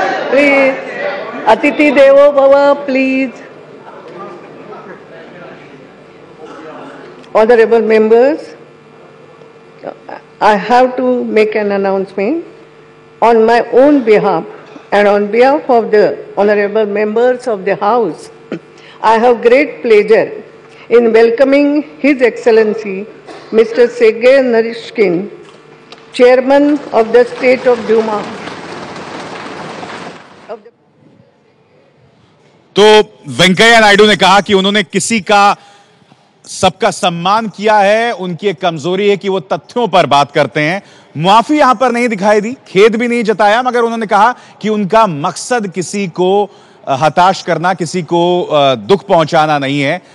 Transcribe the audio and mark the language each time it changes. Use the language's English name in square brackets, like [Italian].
[Hindi] Please अतिथि देवो भव, please. [English] Honorable members, I have to make an announcement on my own behalf and on behalf of the honorable members of the House. I have great pleasure in welcoming His Excellency Mr. Sergey Naryshkin, Chairman of the State of Duma. [Hindi] तो वेंकैया नायडू ने कहा कि उन्होंने किसी का, सबका सम्मान किया है। उनकी एक कमजोरी है कि वो तथ्यों पर बात करते हैं। मुआफी यहां पर नहीं दिखाई दी, खेद भी नहीं जताया, मगर उन्होंने कहा कि उनका मकसद किसी को हताश करना, किसी को दुख पहुंचाना नहीं है।